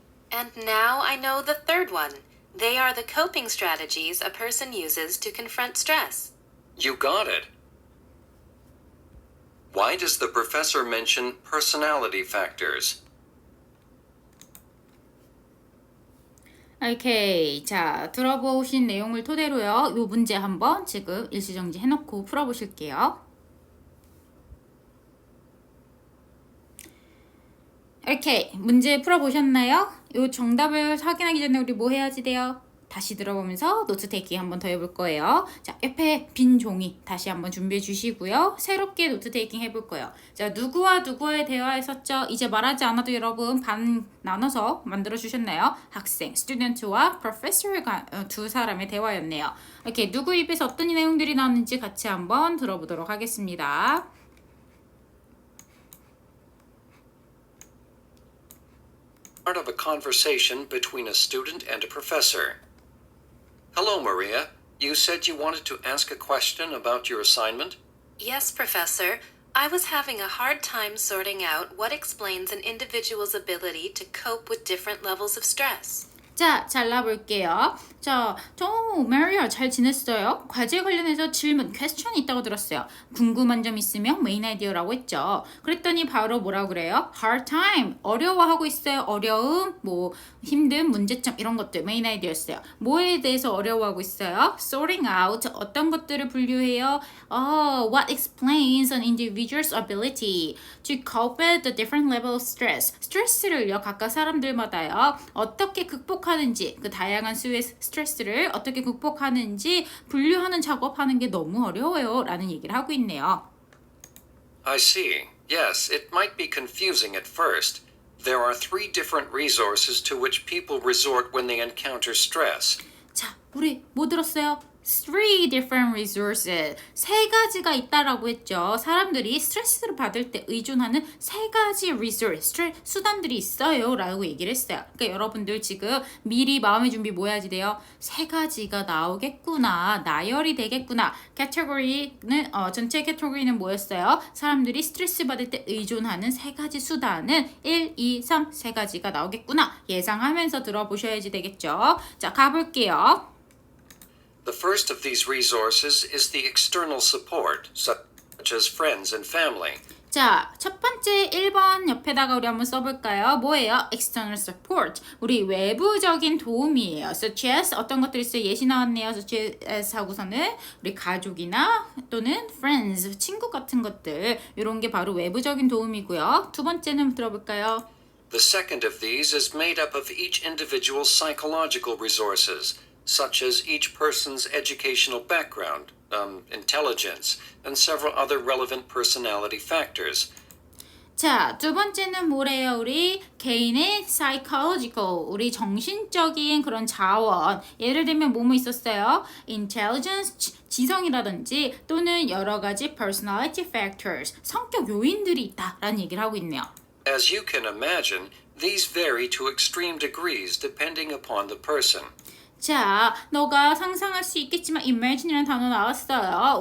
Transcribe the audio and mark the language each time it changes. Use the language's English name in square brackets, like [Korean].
[English] And now I know the third one. They are the coping strategies a person uses to confront stress. You got it. Why does the professor mention personality factors? [Korean] 오케이. 자, 들어보신 내용을 토대로요. 요 문제 한번 지금 일시정지 해놓고 풀어보실게요. 오케이. 문제 풀어보셨나요? 요 정답을 확인하기 전에 우리 뭐 해야지 돼요? 다시 들어보면서 노트 테이킹 한번 더 해볼 거예요. 자, 옆에 빈 종이 다시 한번 준비해 주시고요. 새롭게 노트 테이킹 해볼 거예요. 자, 누구와 누구의 대화했었죠? 이제 말하지 않아도 여러분 반 나눠서 만들어 주셨나요? 학생, 스튜던트와 프로페서 두 사람의 대화였네요. 이렇게 누구 입에서 어떤 내용들이 나왔는지 같이 한번 들어보도록 하겠습니다. [English] Part of a conversation between a student and a professor. Hello, Maria. You said you wanted to ask a question about your assignment? Yes, Professor. I was having a hard time sorting out what explains an individual's ability to cope with different levels of stress. [Korean] 자, 잘라볼게요. 자, 메리야 잘 지냈어요? 과제 관련해서 질문, 퀘스천이 있다고 들었어요. 궁금한 점 있으면 메인 아이디어라고 했죠. 그랬더니 바로 뭐라고 그래요? [English] hard time, [Korean] 어려워하고 있어요. 어려움, 뭐 힘든 문제점 이런 것들 메인 아이디어였어요. 뭐에 대해서 어려워하고 있어요? [English] sorting out, [Korean] 어떤 것들을 분류해요? [English] What explains an individual's ability to cope with the different level of stress. [Korean] 스트레스를요, 각각 사람들마다요, 어떻게 극복하는지, 그 다양한 수의 스트레스를 어떻게 극복하는지 분류하는 작업하는 게 너무 어려워요 라는 얘기를 하고 있네요. [English] I see. Yes, it might be confusing at first. There are three different resources to which people resort when they encounter stress. [Korean] 자, 우리 뭐 들었어요? [English] Three different resources. [Korean] 세 가지가 있다라고 했죠. 사람들이 스트레스를 받을 때 의존하는 세 가지 resource, 수단들이 있어요 라고 얘기를 했어요. 그러니까 여러분들 지금 미리 마음의 준비 뭐 해야지 돼요? 세 가지가 나오겠구나. 나열이 되겠구나. category는, 전체 category는 뭐였어요? 사람들이 스트레스 받을 때 의존하는 세 가지 수단은 1, 2, 3 세 가지가 나오겠구나. 예상하면서 들어보셔야지 되겠죠. 자, 가볼게요. [English] The first of these resources is the external support, such as friends and family. [Korean] 자, 첫 번째 1번 옆에다가 우리 한번 써볼까요? 뭐예요? [English] External support. [Korean] 우리 외부적인 도움이에요. [English] Such as [Korean] 어떤 것들이 있어요? 예시 나왔네요. [English] Such as [Korean] 하고서는 우리 가족이나 또는 friends, 친구 같은 것들. 이런 게 바로 외부적인 도움이고요. 두 번째는 들어볼까요? [English] The second of these is made up of each individual's psychological resources, such as each person's educational background, intelligence, and several other relevant personality factors. [Korean] 자, 두 번째는 뭐래요? 우리 개인의 psychological, 우리 정신적인 그런 자원. 예를 들면 뭐뭐 있었어요? intelligence, 지성이라든지 또는 여러 가지 [English] personality factors, [Korean] 성격 요인들이 있다라는 얘기를 하고 있네요. [English] As you can imagine, these vary to extreme degrees depending upon the person. [Korean] 자, 너가 상상할 수 있겠지만 imagine이라는 단어 나왔어요.